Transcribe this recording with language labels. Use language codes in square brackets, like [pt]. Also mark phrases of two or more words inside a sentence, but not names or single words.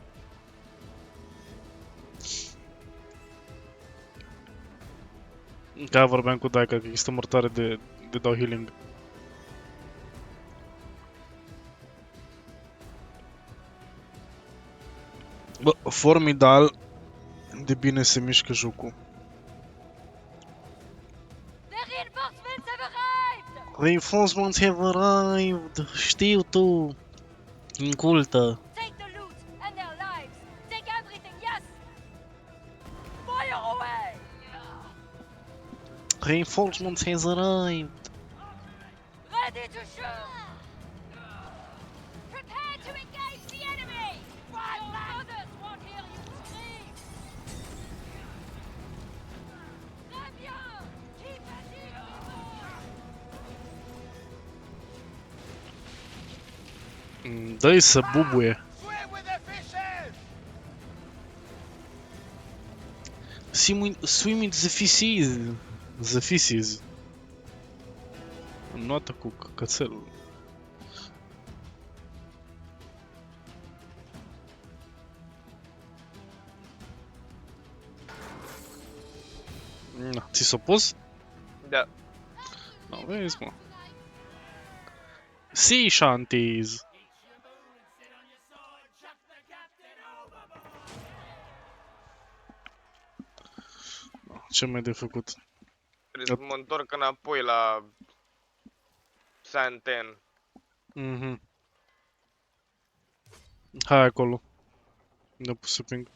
[ro] Da, vorbeam cu Daica că există mortare de dau healing. Bă, formidal de bine se mișcă jocul. [en] The reinforcements have arrived! Reinforcements have arrived! [ro] Știu tu! Incultă! [en] Take the loot and their lives. Take everything, yes! Fire away! Reinforcements has arrived! Ready to shoot! Prepare to engage the enemy! Your mothers won't hear you scream! [fr] Très bien! [en] Keep at it, people! [ro] Dă-i să bubuie! [en] Swim with the fishes! Swim with the fishes! The fishes! [ro] Notă cu cățelul. Na, ți s-o pus? da. No, vezi, mă. [en] Sea shanties! [ro] Ce mai de făcut? Trebuie să mă întorc înapoi la Santen. Mhm. Hai acolo. Ne-a pus să ping.